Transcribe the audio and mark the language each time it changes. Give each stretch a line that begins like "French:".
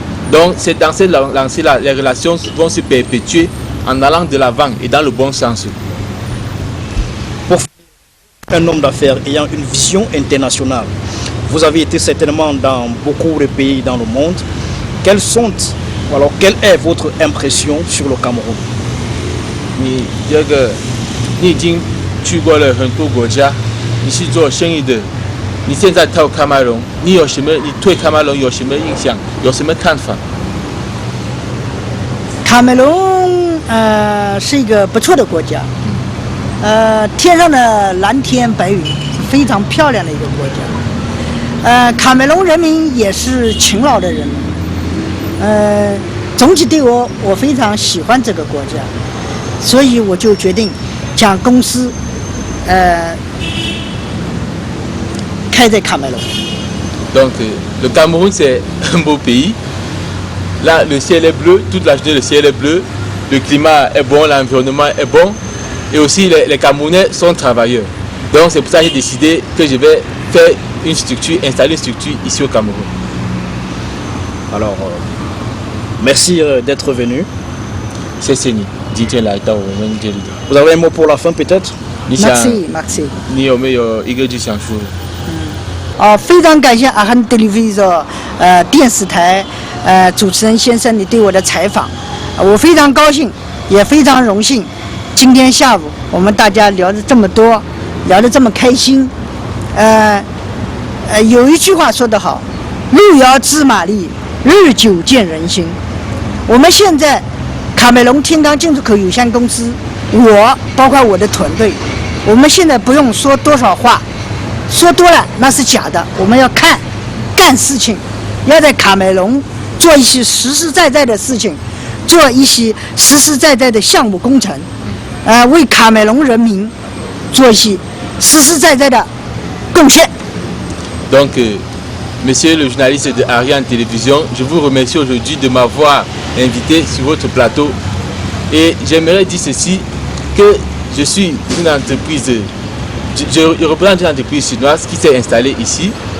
French: Donc c'est dans cette lancée-là, les relations vont se perpétuer en allant de l'avant et dans le bon sens. Pour un homme d'affaires ayant une vision internationale, vous avez été certainement dans beaucoup de pays dans le monde. Quelle est votre impression sur le Cameroun?
Chinese: 你已经去过了很多国家，你是做生意的，你现在到卡梅隆，你对卡梅隆有什么印象？有什么看法？卡梅隆是一个不错的国家，天上的蓝天白云，非常漂亮的一个国家。卡梅隆人民也是勤劳的人民，总体对我非常喜欢这个国家，所以我就决定将公司开在卡梅隆。
French: Donc le Cameroun c'est un beau pays. Là le ciel est bleu, toute la journée le ciel est bleu, le climat est bon, l'environnement est bon, et aussi les Camerounais sont travailleurs. Donc c'est pour ça que j'ai décidé que je vais faire installer une structure ici au Cameroun. Alors, merci d'être venu. Vous avez un mot pour la fin peut-être? Merci.
Chinese: 你有没有一个句想说？非常感谢阿汉 Television 电视台主持人先生你对我的采访，我非常高兴，也非常荣幸。今天下午我们大家聊得这么多，聊得这么开心。有一句话说得好，路遥知马力，日久见人心。我们现在卡梅隆天堂进出口有限公司，我包括我的团队，我们现在不用说多少话，说多了那是假的，我们要干事情，要在卡梅隆做一些实实在在的事情，做一些实实在在的项目工程，为卡梅隆人民做一些实实在在的贡献。
French: Donc, monsieur le journaliste de Ariane Télévision, je vous remercie aujourd'hui de m'avoir invité sur votre plateau. Et j'aimerais dire ceci, que je suis une entreprise, je représente une entreprise chinoise qui s'est installée ici.